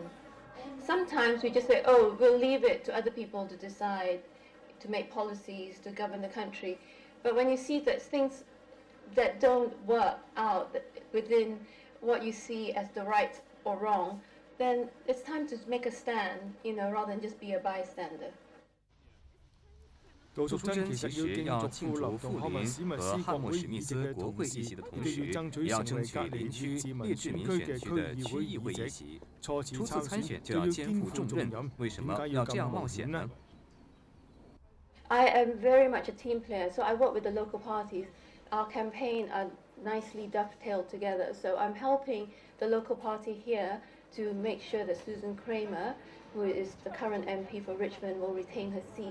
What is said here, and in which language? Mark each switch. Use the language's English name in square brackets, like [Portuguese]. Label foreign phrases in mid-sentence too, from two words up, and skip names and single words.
[English] Sometimes we just say, oh, we'll leave it to other people to decide, to make policies, to govern the country. But when you see that things that don't work out within what you see as the right or wrong, then it's time to make a stand, rather than just be a bystander. [Cantonese] 杜淑珍其實要競逐富林同漢密斯密斯國會議席嘅同時，亦要爭取成為隔離列治文選區嘅區議會議席。初次參選就要肩負重任，點解要咁冒險呢？ [English] I am very much a team player, so I work with the local parties. Our campaign are nicely dovetailed together, so I'm helping the local party here to make sure that Susan Kramer, who is the current MP for Richmond, will retain her seat.